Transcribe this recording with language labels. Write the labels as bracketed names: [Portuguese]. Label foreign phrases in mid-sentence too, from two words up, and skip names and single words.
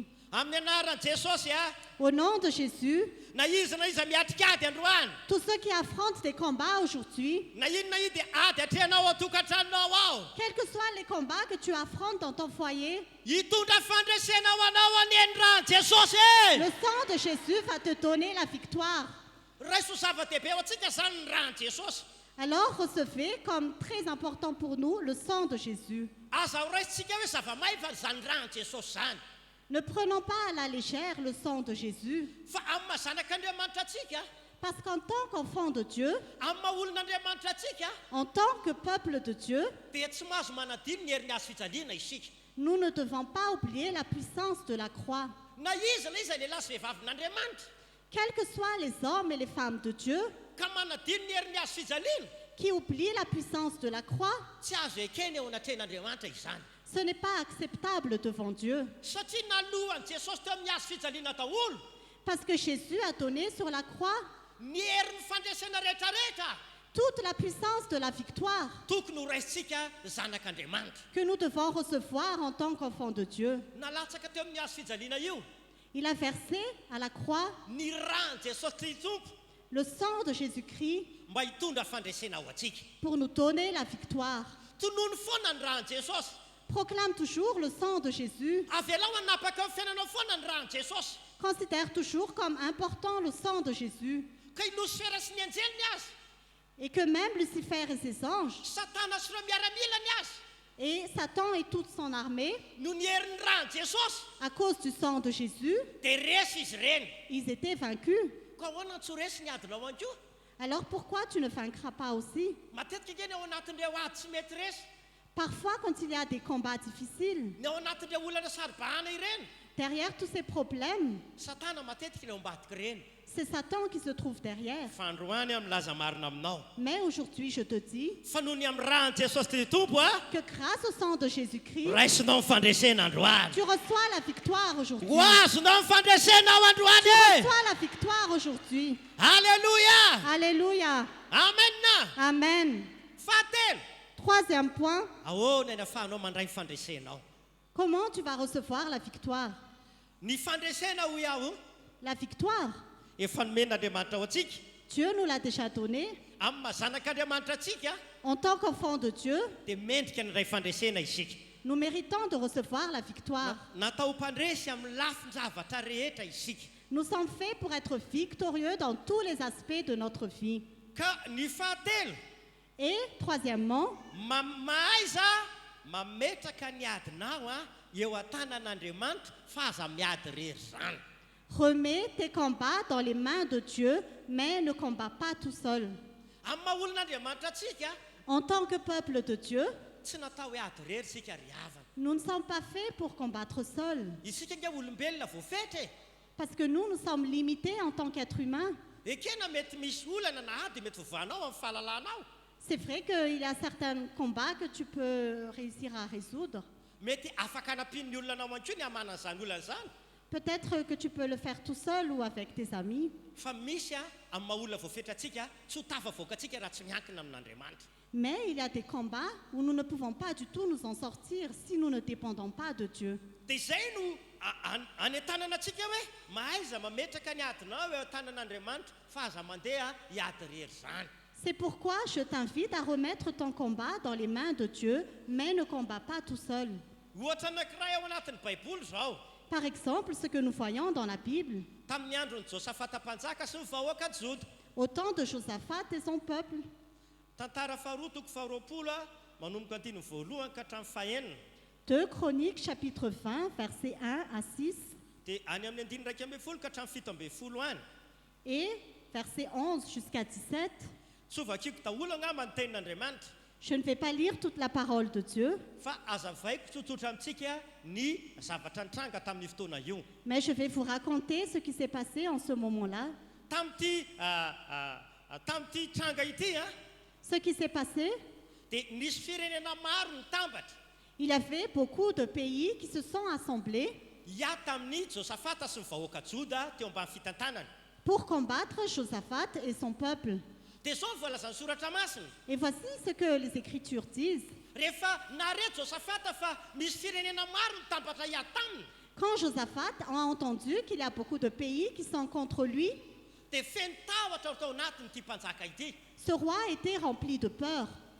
[Malagasy] amin'ny anaran'i jesosy [French] Au nom de Jésus, [Malagasy] na izy miatrika ady androany [French] tous ceux qui affrontent des combats aujourd'hui, [Malagasy] na inona i dia ady atrehanao ao tokantranonao ao [French] quels que soient les combats que tu affrontes dans ton foyer, [Malagasy] hitondra fandresena ho anao aneny rany jesosy [French] le sang de Jésus va te donner la victoire. [Malagasy] raiso zava-dehibe ho antsika zany ny rany jesosy [French] Alors recevez comme très important pour nous le sang de Jésus. [Malagasy] aza ho raisitsika hoe zava-mahiva zany rany jesosy zany [French] Ne prenons pas à la légère le sang de Jésus, [Malagasy] fa amin'ny mahazanak'andriamanitra atsika [French] parce qu'en tant qu'enfant de Dieu, [Malagasy] amin'ny maha olon'andriamanitra atsika [French] en tant que peuple de Dieu, [Malagasy] dia tsy mahazo manadino ny herin'ny azo fijaliana isika [French] nous ne devons pas oublier la puissance de la croix. [Malagasy] na izy lehilahy sy vehivavin'andriamanitra [French] Quels que soient les hommes et les femmes de Dieu [Malagasy] ka manadino ny herin'ny azo fijaliana [French] qui oublient la puissance de la croix, [Malagasy] tsy azo ekeny eo anatrehan'andriamanitra izany [French] ce n'est pas acceptable devant Dieu. [Malagasy] satria nalohan'i jesosy teo amin'ny azo fijaliana daholo [French] Parce que Jésus a donné sur la croix [Malagasy] ny herin'ny fandresena rehetrarehetra [French] toute la puissance de la victoire [Malagasy] tokony ho raisitsika zanak'andriamanitra [French] que nous devons recevoir en tant qu'enfants de Dieu. [Malagasy] nalatsaka teo amin'ny azo fijaliana io [French] Il a versé à la croix [Malagasy] ny rany jesosy kristy tompo [French] le sang de Jésus-Christ [Malagasy] mba hitondra fandresena ho atsika [French] pour nous donner la victoire. [Malagasy] tonono foana ny rany jesosy [French] Proclame toujours le sang de Jésus. [Malagasy] avelao anapaka amin'ny fiainanao foana ny rany jesosy [French] Considère toujours comme important le sang de Jésus. [Malagasy] ka i nosifera sy ny anjeliny azy [French] Et que même Lucifer et ses anges, [Malagasy] satana sy ireo miaramilany azy [French] et Satan et toute son armée, [Malagasy] no ny herin'ny rany jesosy [French] à cause du sang de Jésus, [Malagasy] dia resy izy ireny [French] ils étaient vaincus. [Malagasy] ka ahoana tsy ho resy ny adinao any koa [French] Alors pourquoi tu ne vaincras pas aussi? [Malagasy] matetika keny ao anatin'ireo ady tsy mety resy [French] Parfois, quand il y a des combats difficiles, [Malagasy] ny ao anatin'ireo olana saribahana ireny [French] derrière tous ces problèmes, [Malagasy] satana matetika ny ao ambadika ireny [French] c'est Satan qui se trouve derrière. [Malagasy] fa androany milaza marina aminao [French] Mais aujourd'hui, je te dis [Malagasy] fa noho ny amin'ny rany jesosy ty tompo [French] que grâce au sang de Jésus-Christ, [Malagasy] raisinao ny fandresena androany [French] tu reçois la victoire aujourd'hui. [Malagasy] ho azonao ny fandresena ao [French] Tu [Malagasy] androany [French] reçois la victoire aujourd'hui. [Malagasy] halleluia [French] Alléluia. [Malagasy] amena [French] Amen. [Malagasy] fahatelo [French] Troisième point, [Malagasy] ahoana ny ahafahanao mandray ny fandresenao [French] comment tu vas recevoir la victoire? [Malagasy] ny fandresena ho iaho [French] La victoire, [Malagasy] efa nomen'andriamanitra ao atsika [French] Dieu nous l'a déjà donnée. [Malagasy] amin'ny mahazanak'andriamanitra atsika [French] En tant qu'enfant de Dieu, [Malagasy] dia mendrika ny ray fandresena isika [French] nous méritons de recevoir la victoire. [Malagasy] natao mpandresy amin'ny lafin-javatra rehetra isika [French] Nous sommes faits pour être victorieux dans tous les aspects de notre vie. [Malagasy] ka ny fahatelo [French] Et troisièmement, [Malagasy] mahaiza mametraka ny adinao eo an-tanan'andriamanitra fa aza miady rery zany [French] remets tes combats dans les mains de Dieu, mais ne combats pas tout seul. [Malagasy] amin'ny maha olon'andriamanitra atsika [French] En tant que peuple de Dieu, [Malagasy] tsy natao hoe ady rery sika riavana [French] nous ne sommes pas faits pour combattre seuls. [Malagasy] isika nga olombelona voafetra e [French] Parce que nous sommes limités en tant qu'êtres humains. [Malagasy] ekena mety misy olana na ady mety vovanao amin'ny fahalalànao [French] C'est vrai qu'il y a certains combats que tu peux réussir à résoudre. [Malagasy] mety afaka anampin'ny olona anao anko ny hamanan'izany olana zany [French] Peut-être que tu peux le faire tout seul ou avec tes amis. [Malagasy] fa misy amin'ny maha olona voafetra atsika tsy ho tafavoaka atsika raha tsy miankina amin'andriamanitra [French] Mais il y a des combats où nous ne pouvons pas du tout nous en sortir si nous ne dépendons pas de Dieu. [Malagasy] dia izay no any an-tanana atsika hoe mahaiza mametraka ny adinao eo an-tanan'andriamanitra fa aza mandeha hiady rery zany [French] C'est pourquoi je t'invite à remettre ton combat dans les mains de Dieu, mais ne combats pas tout seul. [Malagasy] ohatra anankiray ao anatin'ny baiboly zao [French] Par exemple, ce que nous voyons dans la Bible, [Malagasy] tamin'ny andron'ny josafata mpanjaka sy ny vahoaka juda [French] au temps de Josaphat et son peuple. [Malagasy] tantara faharoa toko faharoapolo manomboka antiny voalohany ka hatramin'ny fahenina [French] 2 Chroniques chapitre 20, versets 1 à 6 [Malagasy] dia any amin'ny andiny raika ambin'ny folo ka hatramin'ny fito ambin'ny folo any [French] et versets 11 jusqu'à 17. [Malagasy] tsy ho vakiako daholo angamba ny tenin'andriamanitra [French] Je ne vais pas lire toute la parole de Dieu, [Malagasy] fa azavaiko tsotsotra amintsika ny zavatra nitranga tamin'ny fotoana io [French] mais je vais vous raconter ce qui s'est passé en ce moment-là. [Malagasy] tamin'ity tranga ity [French] Ce qui s'est passé, [Malagasy] dia nisy firenena maro nitambatra [French] il y avait beaucoup de pays qui se sont assemblés [Malagasy] hiady tamin'ny josafata sy ny vahoaka joda teo ambany fitantanany [French] pour combattre Josaphat et son peuple. [Malagasy] dia zao ny voalazan'ny soratra masina [French] Et voici ce que les Écritures disent. Quand Josaphat a entendu qu'il y a beaucoup de pays qui sont contre lui, ce roi était rempli de peur.